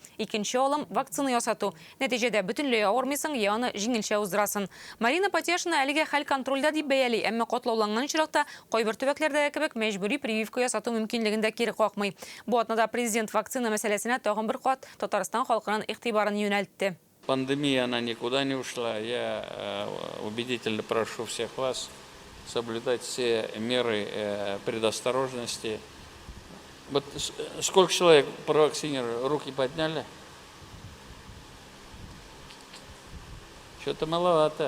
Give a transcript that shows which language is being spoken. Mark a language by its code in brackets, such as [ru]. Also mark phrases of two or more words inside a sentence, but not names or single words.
[tt] Икенче алым вакцина ясату. Нәтиҗәдә бөтенләй авырмыйсың, яны җиңелчә уздырасың. Марина Потешина әлегә хәл контрольдә дип бәяли, әмма катлауланган чиракта кайбер төбәкләрдә кебек мәҗбүри прививка ясату мөмкинлеген дә кире какмый. Бу атнада президент вакцина мәсьәләсенә тагын бер кат Татарстан халкының игътибарын юнәлтте. [ru] Пандемия, она никуда не ушла. Я убедительно прошу всех вас соблюдать все меры предосторожности. Вот сколько человек провакцинировали? Руки подняли? Что-то маловато.